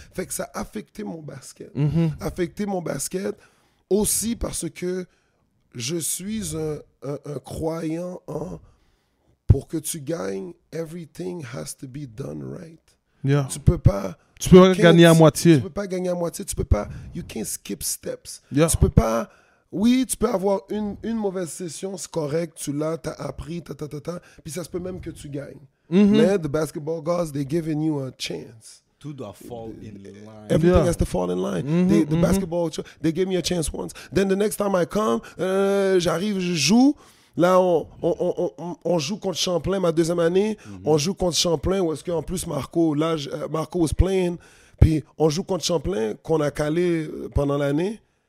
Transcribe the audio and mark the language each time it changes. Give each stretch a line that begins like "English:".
French: Fait que ça a affecté mon basket. Affecté mon basket aussi parce que je suis un croyant en pour que tu gagnes,
English: everything has to be done right. Yeah.
French: Tu peux pas gagner à moitié. Tu peux pas gagner à moitié. Tu peux pas.
English: You can't skip steps. Yeah.
French: Tu peux pas. Oui, tu peux avoir une mauvaise session, c'est correct, tu l'as, t'as appris, puis ça se peut même que tu gagnes. Mais
English: the basketball gods, they're giving you a chance.
French: Tout doit
English: fall in line. Everything has to fall in line. The basketball, they gave me a chance once. Then the next time I come,
French: j'arrive, je joue. Là, on joue contre Champlain ma deuxième année. On joue contre Champlain où est-ce qu'en plus Marco
English: was playing.
French: Puis on joue contre Champlain qu'on a calé pendant l'année.